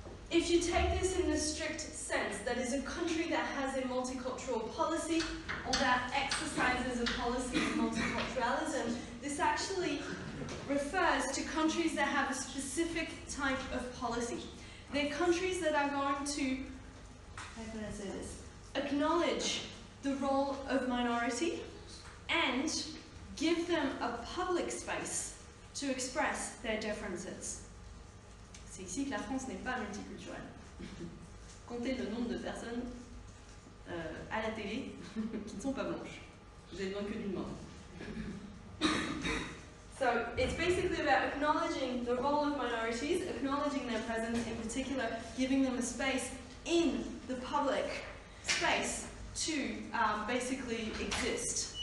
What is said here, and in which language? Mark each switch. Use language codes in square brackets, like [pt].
[en] If you take this in the strict sense, that is a country that has a multicultural policy or that exercises a policy of multiculturalism, this actually refers to countries that have a specific type of policy. They're countries that are going to, how can I say this, acknowledge the role of minority and give them a public space to express their differences. [fr] C'est ici que la France n'est pas multiculturelle. Comptez le nombre de personnes à la télé qui ne sont pas blanches. Vous avez besoin que d'une main. [en] So it's basically about acknowledging the role of minorities, acknowledging their presence, in particular giving them a space in the public space to basically exist.